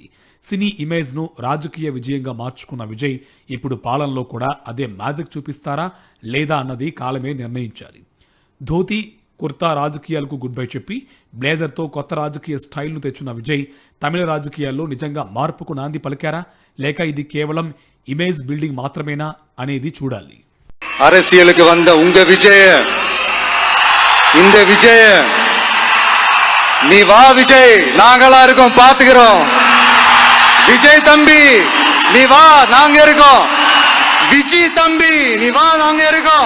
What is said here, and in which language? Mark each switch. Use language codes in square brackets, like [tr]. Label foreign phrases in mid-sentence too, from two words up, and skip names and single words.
[te] సినీ ఇమేజ్ను రాజకీయ విజయంగా మార్చుకున్న విజయ్ ఇప్పుడు పాలనలో కూడా అదే మ్యాజిక్ చూపిస్తారా లేదా అన్నది కాలమే నిర్ణయించాలి. ధోతి, కుర్తా రాజకీయాలకు [en] good bye [te] చెప్పి బ్లేజర్తో కొత్త రాజకీయ స్టైల్ను తెచ్చిన విజయ్ తమిళ రాజకీయాల్లో నిజంగా మార్పుకు నాంది పలికారా, లేక ఇది కేవలం [en] image building [te] మాత్రమేనా అనేది చూడాలి. [ta] அரசியலுக்கு வந்த உங்க விஜய், இந்த விஜய், நீ வா விஜய், நாங்களா இருக்கோம், பாத்துக்கிறோம். விஜய் தம்பி நீ வா, நாங்க இருக்கோம். விஜய் தம்பி நீ வா, நாங்க இருக்கோம்.